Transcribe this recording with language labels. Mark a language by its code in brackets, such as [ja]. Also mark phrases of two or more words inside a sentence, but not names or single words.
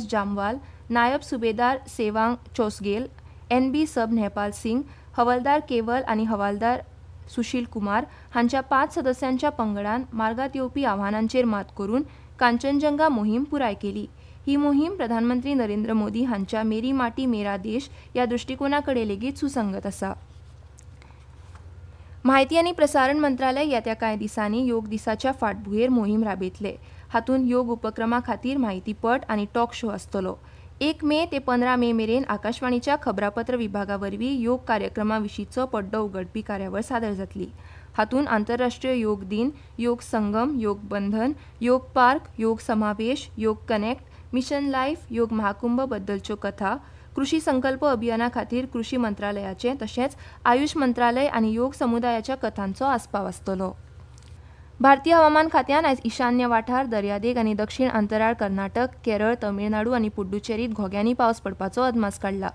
[kok] जामवाल, नायब सुबेदार सेवांग चोसगेल, NB सब नेहपाल सिंग, हवालदार केवल आनी हवालदार सुशील कुमार हांच्या 5 सदस्यांच्या पंगडान मार्गात येवपी आव्हानांचेर मात करून कांचनजंगा मोहीम पुराय केली. ही मोहीम प्रधानमंत्री नरेंद्र मोदी हांच्या मेरी माटी मेरा देश या दृष्टिकोनाकडे लेगीत सुसंगत आसा. माहिती आनी प्रसारण मंत्रालय येत्या कांय दिसांनी योग दिसाच्या फाटभुंयेर मोहीम राबयतले. हातूंत योग उपक्रमा खातीर म्हायतीपट आनी [en] talk show [kok] आसतलो. 1 मे ते 15 मे मेरेन आकाशवाणीच्या खबरापत्र विभागा वरवीं योग कार्यक्रमा विशींचो पड्डो उगडपी कार्यावळ सादर जातली. हातूंत आंतरराष्ट्रीय योग दिन, योग संगम, योग बंधन, योग पार्क, योग समावेश, योग कनेक्ट, मिशन लायफ, योग महाकुंभ बद्दलच्यो कथा, कृषी संकल्प अभियाना खातीर कृषी मंत्रालयाचे तशेंच आयुष मंत्रालय आनी योग समुदायाच्या कथांचो आस्पाव आसतलो. भारतीय हवामान खात्यान आयज ईशान्य वाठार, दर्यादेग आनी दक्षिण अंतराळ कर्नाटक, केरळ, तमिळनाडू आनी पुड्डुचेरीत घोग्यांनी पावस पडपाचो अदमास काडला.